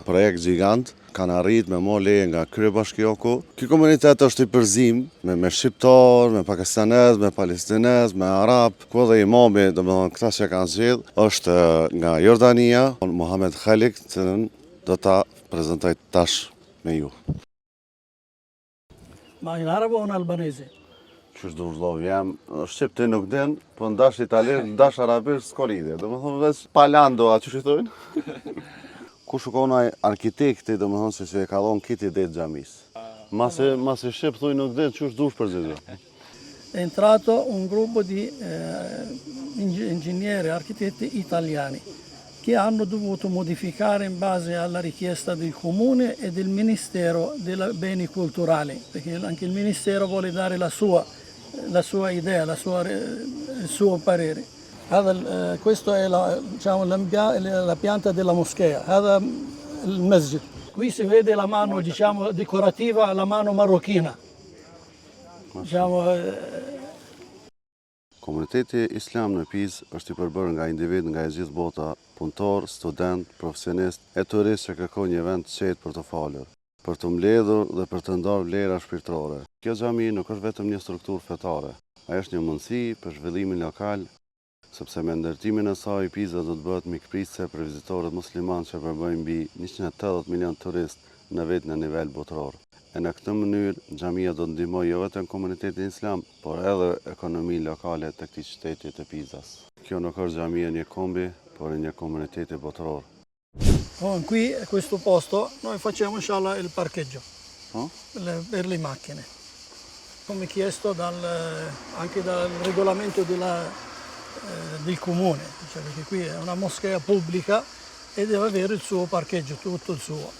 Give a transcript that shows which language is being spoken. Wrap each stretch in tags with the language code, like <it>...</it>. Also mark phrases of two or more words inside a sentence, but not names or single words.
<sq>Projekt gjigant, kanë arrit me marrë leje nga kryebashkioku. Ky komunitet është i përzim me shqiptar, me pakistanez, me palestinez, me arab. Ku edhe imami, domethënë këta që kanë zgjedh, është nga Jordania, Mohamed Khalik, që do ta prezantoj tash me ju.</sq> <it>Ma in arabo o in albanese?</it> <sq>Qysh do vëllai, jam shqip ti nuk din, po ndash italisht, ndash arabisht s'ka lidhje. Domethënë veç palando, a çu thonë? Ku shkon ai arkitekti, domethënë se e ka dhënë këtë ide të xhamisë. Mase shqip thuj nuk din, çu dush për zgjidhje.</sq> <it>È entrato un gruppo di ingegneri, architetti italiani che hanno dovuto modificare in base alla richiesta del comune e del Ministero dei Beni Culturali, perché anche il Ministero vuole dare la sua idea, il suo parere. Questa è la pianta della moschea,</it> <ar>هذا المسجد.</ar> <it>Qui si vede la mano, diciamo, decorativa, la mano marocchina.</it> <sq>Komuniteti islam në Pizë është i përbërë nga individ nga e gjithë bota, punëtor, student, profesionist e turist që kërkojnë një vend të qetë për të falur, për të mbledhur dhe për të ndarë vlera shpirtërore. Kjo xhami nuk është vetëm një strukturë fetare, ai është një mundësi për zhvillimin lokal, sepse me ndërtimin e saj Piza do të bëhet mikpritëse për vizitorët muslimanë që përbëjnë mbi 180 milion turist në vetë në nivel botëror. E në këtë mënyrë, xhamia do të ndihmojë jo vetëm komunitetin islam, por edhe ekonominë lokale të këtij qyteti të Pizas. Kjo nuk është xhamia një kombi, por një komuniteti botëror.</sq> <it>Qui a questo posto noi facciamo inshallah il parcheggio per le macchine, come chiesto anche dal regolamento del comune, cioè perché qui è una moschea pubblica e deve avere il suo parcheggio, tutto il suo.</it>